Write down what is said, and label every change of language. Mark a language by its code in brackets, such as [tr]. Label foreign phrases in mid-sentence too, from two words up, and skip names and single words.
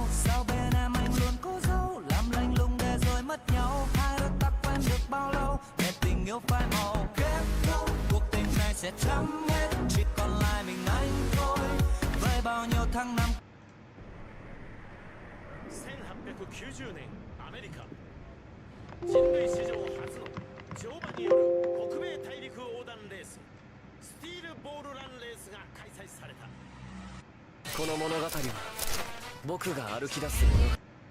[vi] Sao bên em anh luôn cố giấu, làm lạnh lùng để rồi mất nhau. Hai đôi ta quen được bao lâu, để tình yêu phai màu. Kết thúc cuộc tình này sẽ chấm hết, chỉ còn lại mình anh thôi. Với bao nhiêu tháng năm. [ja] 1890 年アメリカ、人類史上初の乗馬による北米大陸横断レース、スティールボールランレースが開催された。この物語は僕が歩き出す物語。